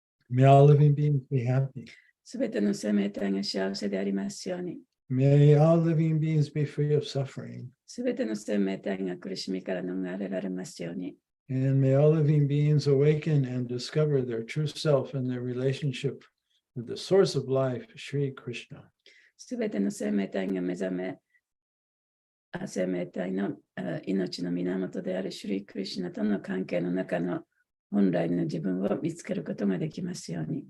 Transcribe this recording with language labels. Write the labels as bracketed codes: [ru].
[en] May all living beings be happy. [ja] すべての生命体が幸せでありますように。 [en] May all living beings be free of suffering. [ja] すべての生命体が苦しみから逃れられますように。 [en] And may all living beings awaken and discover their true self and their relationship with the source of life, Sri Krishna. [ja] すべての生命体が目覚め、生命体の命の源であるシュリー・クリシュナとの関係の中の本来の自分を見つけることができますように。